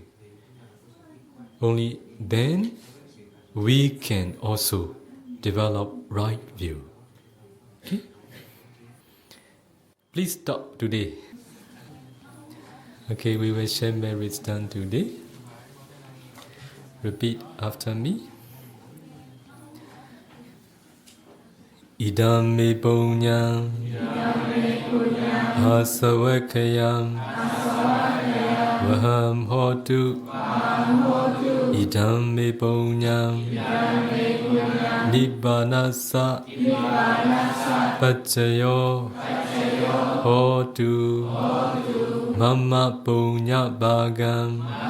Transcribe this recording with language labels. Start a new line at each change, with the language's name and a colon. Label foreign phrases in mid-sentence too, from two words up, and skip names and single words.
English: Only then we can also develop right view. Okay? Please stop today. Okay, we will share merits done today. Repeat after me.
Pali: Idam me punyam asavakayam vaham hotu. Idam me punyam nibbanasa pacayo Hotu Mama Punya Bhagam